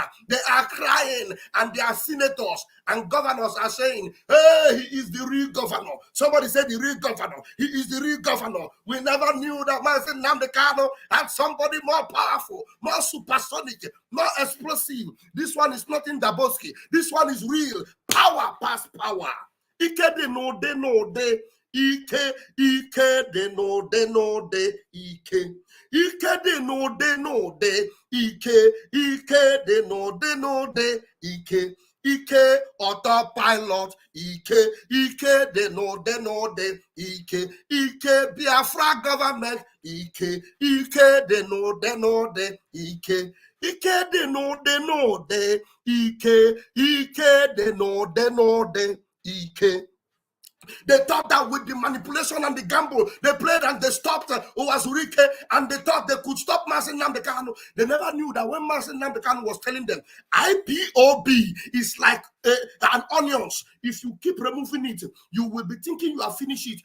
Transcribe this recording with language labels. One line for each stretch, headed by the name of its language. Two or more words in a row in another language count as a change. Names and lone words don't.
English: They are crying, and their senators and governors are saying, hey, he is the real governor. Somebody said the real governor. He is the real governor. We never knew that Maazị Nnamdi Kanu had somebody more powerful, more supersonic, more explosive. This one is not in Daboski. This one is real. Power past power.
Igbo: Ike de no de. Ike de no de. Ike. Ike de no de. Ike de no de. Ike. Ike autopilot. Ike de no de. Ike Biafra government. Ike de no de. Ike de no de. Ike de no de. Ike.
English: They thought that with the manipulation and the gamble, they played and they stopped Owazurike, and they thought they could stop Mazen Nnamdi Kanu. They never knew that when Mazen Nnamdi Kanu was telling them, IPOB is like an onions. If you keep removing it, you will be thinking you have finished it.